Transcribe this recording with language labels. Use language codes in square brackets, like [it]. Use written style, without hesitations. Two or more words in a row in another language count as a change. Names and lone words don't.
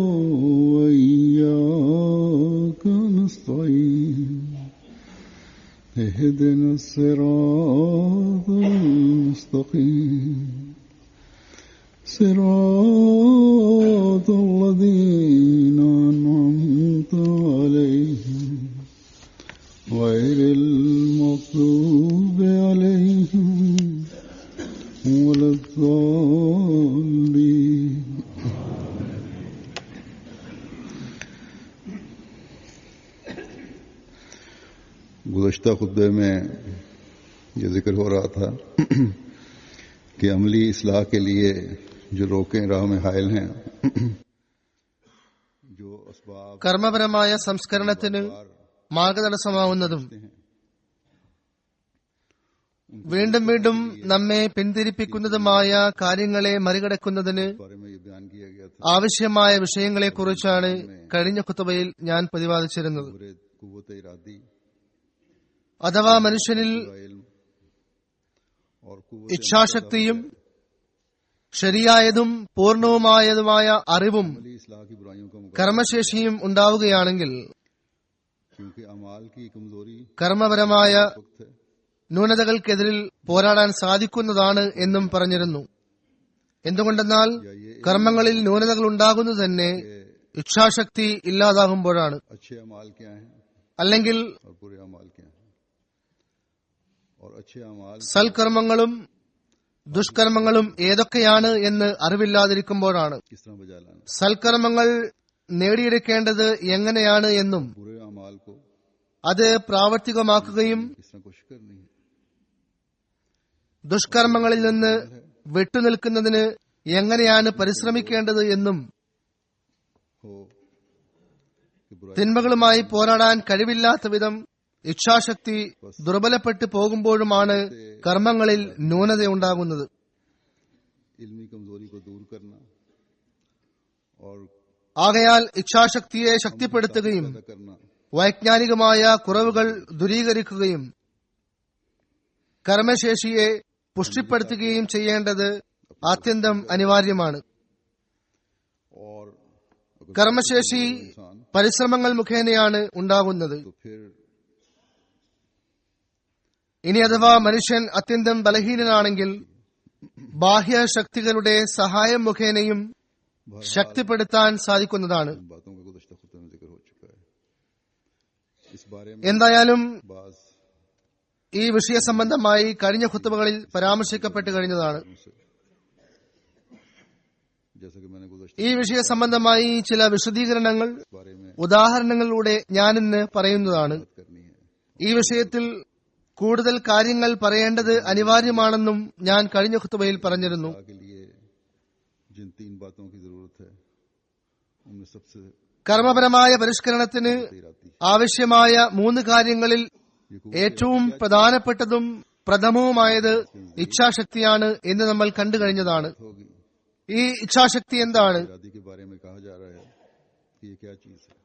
[ar] وإياك نستعين اهدنا الصراط المستقيم صراط الذين أنعمت عليهم غير المغضوب عليهم ولا [ur] الضالين گزشتہ خطبے میں یہ ذکر ہو رہا تھا کہ عملی اصلاح کے لیے جو روکیں راہ میں حائل ہیں جو اسباب [ml] കർമ്മപരമായ സംസ്കരണത്തിന് മാർഗതടസ്സമാവുന്നതും വീണ്ടും വീണ്ടും നമ്മെ പിന്തിരിപ്പിക്കുന്നതുമായ കാര്യങ്ങളെ മറികടക്കുന്നതിന് [ur] بارے میں یہ بیان کیا گیا تھا [ml] ആവശ്യമായ വിഷയങ്ങളെക്കുറിച്ചാണ് കഴിഞ്ഞ ഖുതുബയിൽ ഞാൻ പ്രതിപാദിച്ചിരുന്നത്. [ur] قوت ارادی [ml] അഥവാ മനുഷ്യനിൽ [ur] علم اور [ml] ഇച്ഛാശക്തിയും ശരിയായതും പൂർണ്ണവുമായതുമായ അറിവും [ur] عملی اصلاح کی برائیوں کا مقابلہ [ml] കർമ്മശേഷിയും ഉണ്ടാവുകയാണെങ്കിൽ [ur] کیونکہ اعمال کی کمزوری [ml] കർമ്മപരമായ [ur] وقت ہے [ml] ന്യൂനതകൾക്കെതിരിൽ പോരാടാൻ സാധിക്കുന്നതാണ് എന്നും പറഞ്ഞിരുന്നു. എന്തുകൊണ്ടെന്നാൽ കർമ്മങ്ങളിൽ ന്യൂനതകൾ ഉണ്ടാകുന്നത് തന്നെ ഇച്ഛാശക്തി ഇല്ലാതാകുമ്പോഴാണ്. [ur] اچھے اعمال کیا ہیں [ml] അല്ലെങ്കിൽ [ur] اور برے اعمال کیا ہیں اور اچھے اعمال [ml] സൽക്കർമ്മങ്ങളും ദുഷ്കർമ്മങ്ങളും ഏതൊക്കെയാണ് എന്ന് അറിവില്ലാതിരിക്കുമ്പോഴാണ്. [ur] کس طرح بجا لانا [ml] സൽക്കർമ്മങ്ങൾ നേടിയെടുക്കേണ്ടത് എങ്ങനെയാണ് എന്നും [ur] برے اعمال کو [ml] അത് പ്രാവർത്തികമാക്കുകയും [ur] کس طرح کوشش کرنی ہے [ml] ദുഷ്കർമ്മങ്ങളിൽ നിന്ന് വിട്ടുനിൽക്കുന്നതിന് എങ്ങനെയാണ് പരിശ്രമിക്കേണ്ടത് എന്നും [ur] ہو کہ برائی [ml] തിന്മകളുമായി പോരാടാൻ കഴിവില്ലാത്ത വിധം ഇച്ഛാശക്തി ദുർബലപ്പെട്ടു പോകുമ്പോഴുമാണ് കർമ്മങ്ങളിൽ ന്യൂനതയുണ്ടാകുന്നത്. [ur] علمی کمزوری کو دور کرنا اور [ml] ആകയാൽ ഇച്ഛാശക്തിയെ ശക്തിപ്പെടുത്തുകയും [ur] پیدا کرنا [ml] വൈജ്ഞാനികമായ കുറവുകൾ ദൂരീകരിക്കുകയും കർമ്മശേഷിയെ പുഷ്ടിപ്പെടുത്തുകയും ചെയ്യേണ്ടത് അത്യന്തം അനിവാര്യമാണ്. [ur] اور اگر [ml] കർമ്മശേഷി [ur] इंसान [ml] പരിശ്രമങ്ങൾ മുഖേനയാണ് ഉണ്ടാകുന്നത്. [ur] تو پھر [ml] ഇനി അഥവാ മനുഷ്യൻ അത്യന്തം ബലഹീനനാണെങ്കിൽ ബാഹ്യ ശക്തികളുടെ സഹായം മുഖേനയും ശക്തിപ്പെടുത്താൻ സാധിക്കുന്നതാണ്. [ur] ان باتوں کا گزشتہ خطبے میں ذکر ہو چکا ہے. اس بارے میں [ml] എന്തായാലും [ur] बाज [ml] ഈ വിഷയ സംബന്ധമായി കഴിഞ്ഞ ഖുത്ബകളിൽ പരാമർശിക്കപ്പെട്ടു കഴിഞ്ഞതാണ്. [ur] جیسا کہ میں نے گزشتہ [ml] ഈ വിഷയ സംബന്ധമായി ചില വിശദീകരണങ്ങൾ [ur] اس بارے میں [ml] ഉദാഹരണങ്ങളിലൂടെ ഞാനിന്ന് പറയുന്നതാണ്. [ur] بات کرنی ہے [ml] ഈ വിഷയത്തിൽ കൂടുതൽ കാര്യങ്ങൾ പറയേണ്ടത് അനിവാര്യമാണെന്നും ഞാൻ കഴിഞ്ഞ ഖുത്ബയിൽ പറഞ്ഞിരുന്നു. [ur] کے لیے جن 3 باتوں کی ضرورت ہے ان میں سب سے [ml] കർമ്മപരമായ പരിഷ്കരണത്തിന് [ur] इरादी [ml] ആവശ്യമായ 3 കാര്യങ്ങളിൽ [ur] ये [ml] ഏറ്റവും പ്രധാനപ്പെട്ടതും പ്രഥമവുമായത് ഇച്ഛാശക്തിയാണ് എന്ന് നമ്മൾ കണ്ടു കഴിഞ്ഞതാണ്. [ur] होगी. [ml] ഈ ഇച്ഛാശക്തി എന്താണ്? [ur] ارادی کے بارے میں کہا جا رہا ہے کہ یہ کیا چیز ہے.